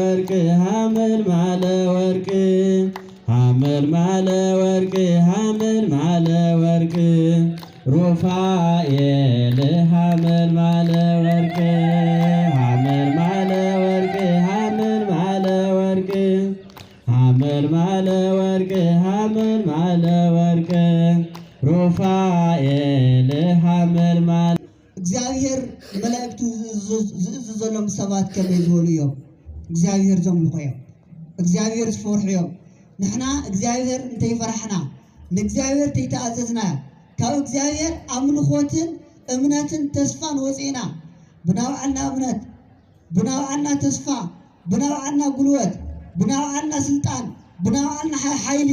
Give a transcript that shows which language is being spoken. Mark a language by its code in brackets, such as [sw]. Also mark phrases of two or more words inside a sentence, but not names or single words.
[am] ሐመልማለ ወርቅ ሐመልማለ ወርቅ ሐመልማለ ወርቅ ሩፋኤል ሐመልማለ ወርቅ ሐመልማለ ወርቅ ሐመልማለ ወርቅ ሐመልማለ ወርቅ ሐመልማለ ወርቅ ሩፋኤል ሐመልማለ [ti] እግዚአብሔር መላእክቱ ዝዘሎም ሰባት ከመይ ዝበሉ እዮም እግዚአብሔር ዘምልኹ እዮም እግዚአብሔር ዝፈርሑ እዮም ንሕና እግዚአብሔር እንተይፈራሕና ንእግዚአብሔር ተይተኣዘዝና ካብ እግዚአብሔር ኣምልኾትን እምነትን ተስፋን ወፂና ብናብዓልና እምነት ብናብዓልና ተስፋ ብናብዓልና ጉልበት ብናብዓልና ስልጣን ብናብዓልና ሓይሊ